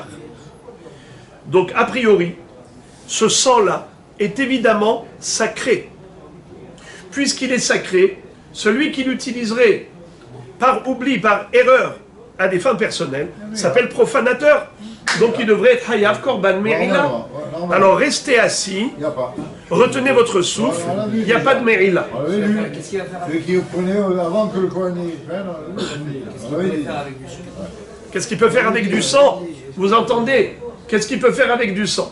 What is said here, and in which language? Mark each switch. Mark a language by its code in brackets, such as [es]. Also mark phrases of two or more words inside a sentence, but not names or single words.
[fr] Donc, a priori, ce sang-là est évidemment sacré. Puisqu'il est sacré, celui qui l'utiliserait par oubli, par erreur, à des fins personnelles, s'appelle profanateur. Donc, il devrait être [he] חייב קרבן מעילה. [fr] Alors, restez assis, Il n'y a pas. retenez votre souffle, il n'y a pas de me'ila. On l'avait lu. Celui qui prenait avant que le Kohen y prenne, on l'avait dit. Qu'est-ce qu'il peut faire avec du sang? Vous entendez? Qu'est-ce qu'il peut faire avec du sang?